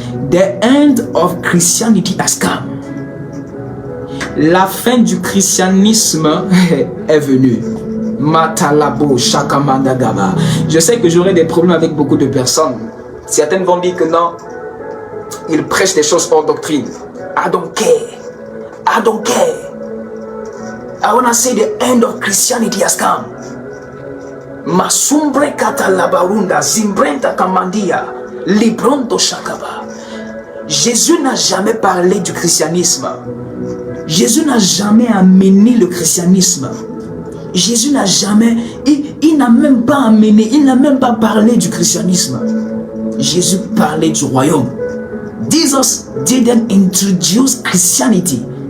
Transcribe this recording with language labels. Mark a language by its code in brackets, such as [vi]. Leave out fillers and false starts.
[en] The end of Christianity has come. [fr] La fin du christianisme est venue. Matalabo shakamanda gaba. Je sais que j'aurai des problèmes avec beaucoup de personnes. Certaines vont dire que non, ils prêchent des choses hors doctrine. [en] I don't care. I don't care. I want to say the end of Christianity has come. Masumbre kata labarunda zimbrenta kamandia libronto shakaba. [fr] Jésus n'a jamais parlé du christianisme. Jésus n'a jamais amené le christianisme. Jésus n'a jamais, il n'a même pas amené, il n'a même pas parlé du christianisme. Jésus parlait du royaume. [en] Jesus didn't introduce Christianity.